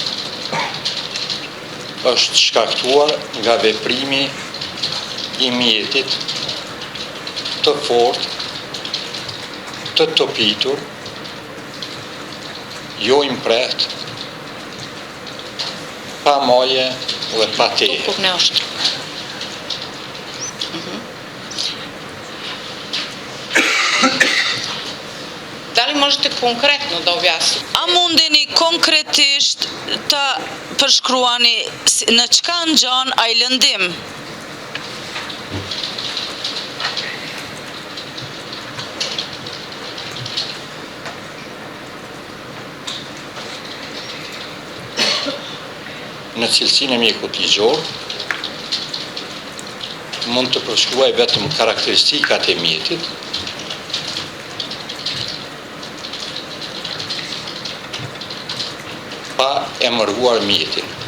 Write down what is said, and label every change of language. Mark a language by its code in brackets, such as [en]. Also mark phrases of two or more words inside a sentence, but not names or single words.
[sq] është shkaktuar nga veprimi I mjetit të fortë, të topitur, jo I mprehtë, pa maje dhe pa teje. Tukuk në është. [sr] Da li možete konkretno da objasnite? [sq] A mundeni konkretisht ta përshkruani në çka ngjan ai lëndim? Në cilësinë e mjekut ligjor, mund të përshkruaj vetëm karakteristikat e mjetit, pa emëruar mjetin.